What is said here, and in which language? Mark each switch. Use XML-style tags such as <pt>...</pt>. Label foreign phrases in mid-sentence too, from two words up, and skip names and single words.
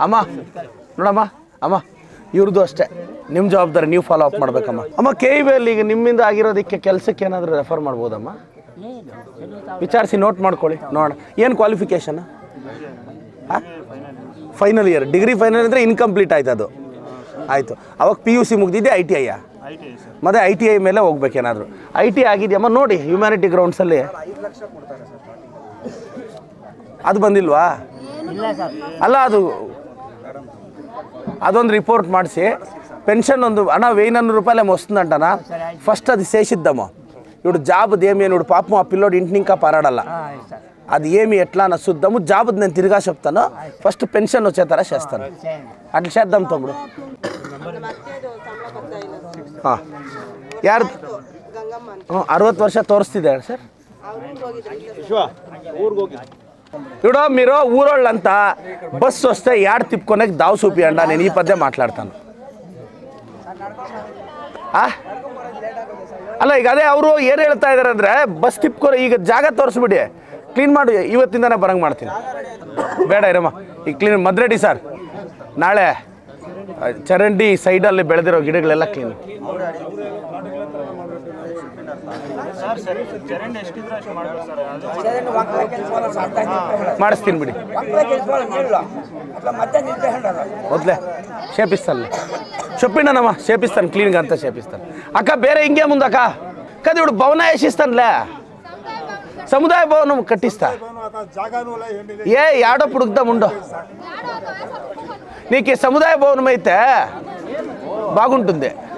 <kn>ಅಮ್ಮ ನೋಡಮ್ಮ ಅಮ್ಮ ಇವ್ರದ್ದು ಅಷ್ಟೇ ನಿಮ್ಮ ಜವಾಬ್ದಾರಿ ನೀವು</kn> <en>follow up</en> <kn>ಮಾಡ್ಬೇಕಮ್ಮ ಅಮ್ಮ KEBಯಲ್ಲಿ ಈಗ ನಿಮ್ಮಿಂದ ಆಗಿರೋದಕ್ಕೆ ಕೆಲಸಕ್ಕೆ ಏನಾದರೂ ರೆಫರ್ ಮಾಡ್ಬೋದಮ್ಮ ವಿಚಾರಿಸಿ ನೋಟ್ ಮಾಡ್ಕೊಳ್ಳಿ ನೋಡೋಣ ಏನು</kn> <en>qualification final year degree final</en> <kn>ಅಂದರೆ ಇನ್ಕಂಪ್ಲೀಟ್ ಆಯ್ತು ಅದು ಆಯಿತು ಅವಾಗ PUC ಮುಗಿದಿದ್ದೆ ITI ಮತ್ತು ITI ಮೇಲೆ ಹೋಗ್ಬೇಕೇನಾದರೂ ITI ಆಗಿದೆಯಮ್ಮ ನೋಡಿ ಹ್ಯುಮ್ಯಾನಿಟಿ ಗ್ರೌಂಡ್ಸಲ್ಲಿ ಅದು ಬಂದಿಲ್ವಾ ಅಲ್ಲ ಅದೊಂದು ರಿಪೋರ್ಟ್ ಮಾಡಿಸಿ</kn> <te>పెన్షన్ ಒಂದು అన్న 1100 రూపాయలు ఏమో వస్తుందంటనా ఫస్ట్ అది చేసిద్దాము ఇప్పుడు జాబ్ది ఏమి ఇప్పుడు పాపం ఆ పిల్లోడు ఇంటిని ఇంకా పారాడల్లా అది ఏమి ఎట్లా అని చూద్దాము జాబ్ది నేను తిరిగా చెప్తాను ఫస్ట్ పెన్షన్ వచ్చేతర చేస్తాను అట్లా చేద్దాం తమ్ముడు</te> <kn>ಯಾರು 60 ವರ್ಷ ತೋರಿಸ್ತಿದೆ ಸರ್</kn> <te>ఇప్పుడు మీరు ఊరోళ్ళంతా బస్సు వస్తే యాడ్ తిప్పుకొనేకి దావు చూపియండి నేను ఈ పద్దే మాట్లాడతాను</te> <kn>ಅಲ್ಲ ಈಗ ಅದೇ ಅವರು ಏನು ಹೇಳ್ತಾ ಇದ್ದಾರೆ ಅಂದರೆ ಬಸ್ ತಿಪ್ಕೊ ಈಗ ಜಾಗ ತೋರಿಸ್ಬಿಡಿ ಕ್ಲೀನ್ ಮಾಡಿ ಇವತ್ತಿಂದನೇ ಬರಂಗೆ ಮಾಡ್ತೀನಿ ಬೇಡ ಇರಮ್ಮ ಈಗ ಕ್ಲೀನ್ ಮದ್ರೆಡಿ ಸರ್ ನಾಳೆ ಚರಂಡಿ ಸೈಡಲ್ಲಿ ಬೆಳೆದಿರೋ ಗಿಡಗಳೆಲ್ಲ ಕ್ಲೀನ್ ಮಾಡಿಸ್ತೀನಿ ಬಿಡಿ</kn> <te>వద్దులే చేపిస్తాను చెప్పిండనమ్మా చేపిస్తాను క్లీన్గా అంతా చేపిస్తాను అక్క ಬೇರೆ ఇంకేముంది అక్క కదా ఇప్పుడు భవన వేసిస్తానులే సముదాయ భవనం కట్టిస్తా ఏ యాడో పుడుకుదాం ఉండో నీకు సముదాయ భవనం అయితే బాగుంటుంది</te>